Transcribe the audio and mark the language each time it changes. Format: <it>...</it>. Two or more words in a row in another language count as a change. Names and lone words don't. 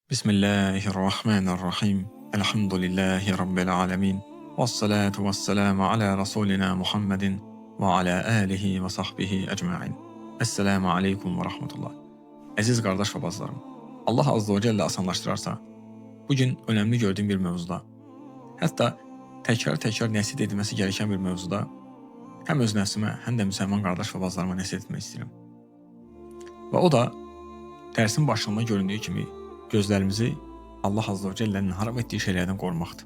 <ar>بسم الله الرحمن الرحيم. الحمد لله رب العالمين. والصلاة والسلام على رسولنا محمد وعلى آله وصحبه أجمعين. السلام عليكم ورحمة الله.</ar> <az>Əziz qardaş və bacılarım,</az> <ar>الله عز وجل</ar> <az>asanlaşdırarsa,</az> <tr>bugün önemli gördüğüm</tr> <az>bir mövzuda, hətta təkrar nəsihət edilməsi gereken bir mövzuda, həm öz nəfsimə, həm də müsəlman qardaş və bacılarıma nəsihət etmək istəyirəm. Və o da, dərsin başlığında göründüyü kimi, gözlərimizi</az> <ar>الله عز وجل</ar> <az>haram etdiyi şeylərdən qorumaqdır.</az>